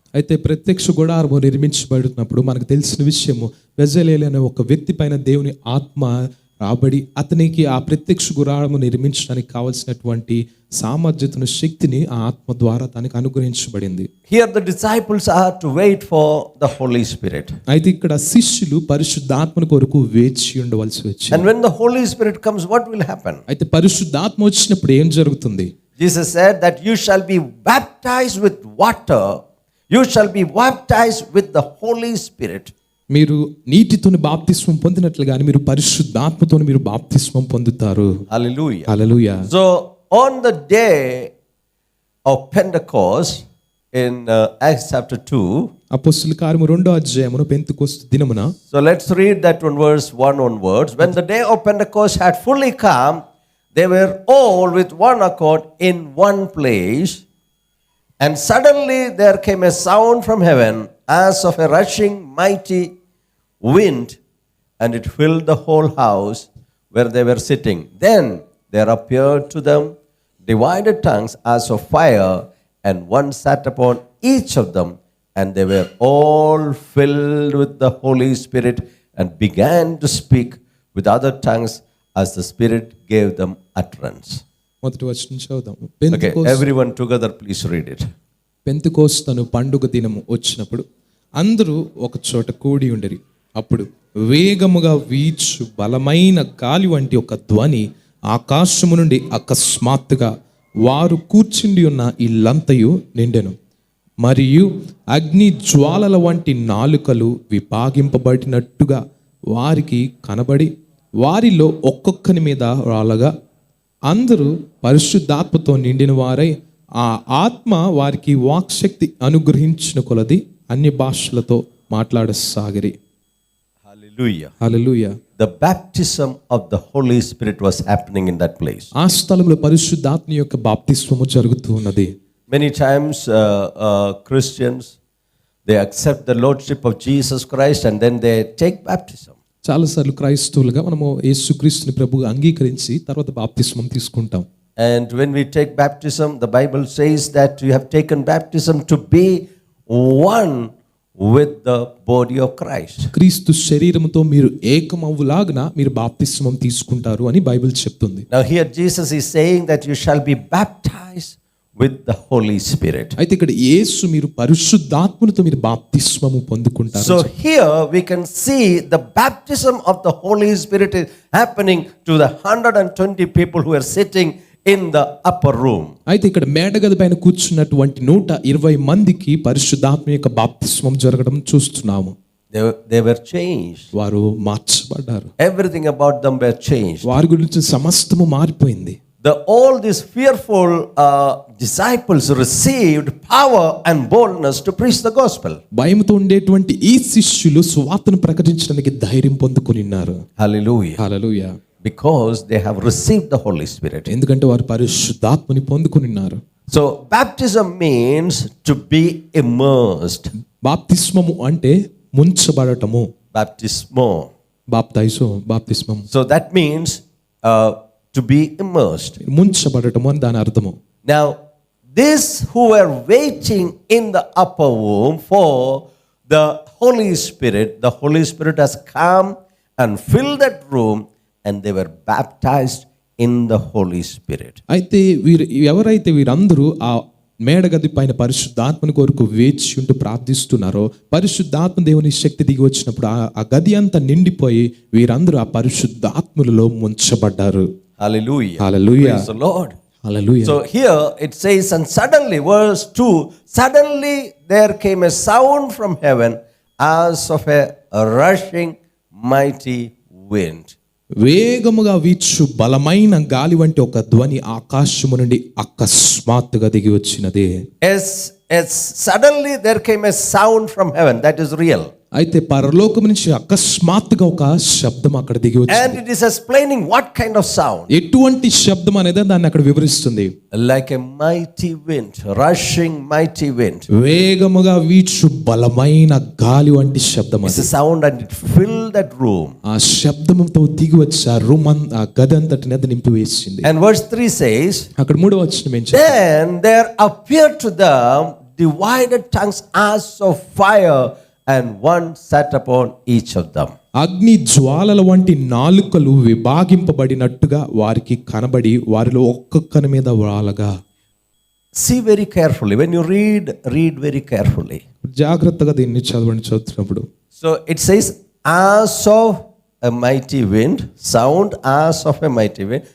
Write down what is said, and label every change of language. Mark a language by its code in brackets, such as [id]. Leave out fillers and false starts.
[te] అయితే ప్రత్యక్ష గుడారము నిర్మించబడినప్పుడు మనకు తెలిసిన విషయము, బెజలేలు అనే ఒక వ్యక్తి పైన దేవుని ఆత్మ రాబడి అతనికి ఆ ప్రత్యక్ష గుడారము నిర్మించడానికి కావలసినటువంటి సామర్థ్యతను శక్తిని ఆ ఆత్మ ద్వారా తనకు అనుగ్రహించబడింది. [en] Here the disciples are to wait for the Holy Spirit. [te] అయితే ఇక్కడ శిష్యులు పరిశుద్ధాత్మ కొరకు వేచి ఉండవలసి వచ్చింది. [en] And when the Holy Spirit comes, what will happen? [te] అయితే పరిశుద్ధాత్మ వచ్చినప్పుడు ఏం జరుగుతుంది? [en] Jesus said that you shall be baptized with water, you shall be baptized with the Holy Spirit. [te] మీరు నీటితోని బాప్తిస్మం పొందినట్లుగానే మీరు పరిశుద్ధాత్మతోని మీరు బాప్తిస్మం పొందుతారు. [en] Hallelujah. [te] Hallelujah. [en] So on the day of Pentecost in Acts chapter 2, [te] అపొస్తలుల కార్యము 2వ అధ్యాయమున పెంతెకోస్తు దినమున, [en] so let's read that one verse 1 onwards. When the day of Pentecost had fully come, they were all with one accord in one place, and suddenly there came a sound from heaven as of a rushing mighty wind, and it filled the whole house where they were sitting. Then there appeared to them divided tongues as of fire, and one sat upon each of them, and they were all filled with the Holy Spirit and began to speak with other tongues as the Spirit gave them utterance. [te] మొదటి వచనం చదువుదాం. [en] Okay, everyone together please read it. [te] Pentecost పండుగ దినము వచ్చినప్పుడు అందరూ ఒక చోట కూడి ఉండిరి. అప్పుడు వేగముగా వీచు బలమైన గాలి వంటి ఒక ధ్వని ఆకాశము నుండి అకస్మాత్తుగా వారు కూర్చుండి ఉన్న ఇల్లంతయు నిండెను. మరియు అగ్ని జ్వాలల వంటి నాలుకలు విభాగింపబడినట్టుగా వారికి కనబడి వారిలో ఒక్కొక్కని మీద రాలగా అందరూ పరిశుద్ధాత్మతో నిండిన వారై ఆ ఆత్మ వారికి వాక్శక్తి అనుగ్రహించిన కొలది అన్య భాషలతో మాట్లాడసాగిరి. [en] Hallelujah. [te] Hallelujah. [en] The baptism of the Holy Spirit was happening in that place. [te] ఆ స్థలంలో పరిశుద్ధాత్మ యొక్క బాప్తిస్మము జరుగుతూ ఉన్నది. [en] Many times Christians, they accept the lordship of Jesus Christ and then they take baptism. [te] చాలాసార్లు క్రైస్తవులుగా మనము యేసుక్రీస్తుని ప్రభువుగా అంగీకరించి తర్వాత బాప్తిస్మం తీసుకుంటాం. [en] And when we take baptism, the Bible says that you have taken baptism to be one with the body of Christ. [te] క్రీస్తు శరీరముతో మీరు ఏకమవులాగున మీరు బాప్తిస్మం తీసుకుంటారు అని బైబిల్ చెప్తుంది. [en] Now here Jesus is saying that you shall be baptized with the Holy Spirit. [te] అయితే ఇక్కడ యేసు మీరు పరిశుద్ధాత్మతో మీరు బాప్తిస్మము పొందుకుంటారు. [en] So here we can see the baptism of the Holy Spirit is happening to the 120 people who are sitting in the upper room. [te] అయితే ఇక్కడ మేడగది పైన కూర్చున్నటువంటి 120 మందికి పరిశుద్ధాత్మ యొక్క బాప్తిస్మం జరగడం చూస్తున్నాము. [en] They were changed. [te] వారు మార్చబడ్డారు. [en] Everything about them were changed. [te] వారి గురించి సమస్తము మారిపోయింది. [en] All these fearful disciples received power and boldness to preach the gospel. [te] భయముతో ఉండేటువంటి ఈ శిష్యులు సువార్తను ప్రకటించడానికి ధైర్యం పొందుకొనిన్నారు. [en] Hallelujah. [te] Hallelujah. [en] Because they have received the Holy Spirit. [te] ఎందుకంటే వారు పరిశుద్ధాత్మని పొందుకొనిన్నారు. [en] So baptism means to be immersed. [te] బాప్తిస్మము అంటే ముంచబడటము. [en] Baptismo. [te] బాప్తిస్మం. [en] So that means to be immersed. [te] ముంచబడటము అని దాని అర్థము. [en] Now these who were waiting in the upper room for the Holy Spirit has come and filled that room and they were baptized in the Holy Spirit. [te] అయితే ఎవరైతే వీరందరూ ఆ మేడగది పైన పరిశుద్ధాత్మని కొరకు వేచి ఉంటూ ప్రార్థిస్తున్నారో పరిశుద్ధాత్మ దేవుని శక్తి దిగి వచ్చినప్పుడు ఆ గది అంతా నిండిపోయి వీరందరూ ఆ పరిశుద్ధాత్మలో ముంచబడ్డారు. [en] Hallelujah. Hallelujah. Praise the Lord. Hallelujah. So here it says, and suddenly, verse 2, suddenly there came a sound from heaven as of a rushing mighty wind. [te] వేగముగా వీచు బలమైన గాలి వంటి ఒక ధ్వని ఆకాశము నుండి అకస్మాత్తుగా దిగి వచ్చినది. [en] Yes, suddenly there came a sound from heaven. That is real. [te] అయితే పరలోకము నుంచి అకస్మాత్తుగా ఒక శబ్దం అక్కడ దిగి వచ్చింది. [en] And it is explaining what kind of sound. [te] ఎటువంటి శబ్దం అనేది దాన్ని అక్కడ వివరిస్తుంది. [en] Like a mighty wind, rushing mighty wind. [te] వేగముగా వీచు బలమైన గాలి వంటి శబ్దం. [en] It's a sound and it filled that room. [te] ఆ శబ్దముతో దిగి వచ్చి ఆ రూమ్ ఆ గది అంతటిని అది నింపి వేసింది. [en] And verse 3 says, [te] అక్కడ 3వ వచనం ఏం [en] then there appeared to them divided tongues as of fire, and one sat upon each of them. [te] అగ్ని జ్వాలల వంటి నాలుకలు విభాగింపబడినట్టుగా వారికి కనబడి వారిలో ఒక్కొక్కని మీద వాలగా. [en] See very carefully. When you read very carefully. [te] జాగ్రత్తగా దీన్ని చదువుతున్నప్పుడు. [en] So it says as of a mighty wind, sound as of a mighty wind.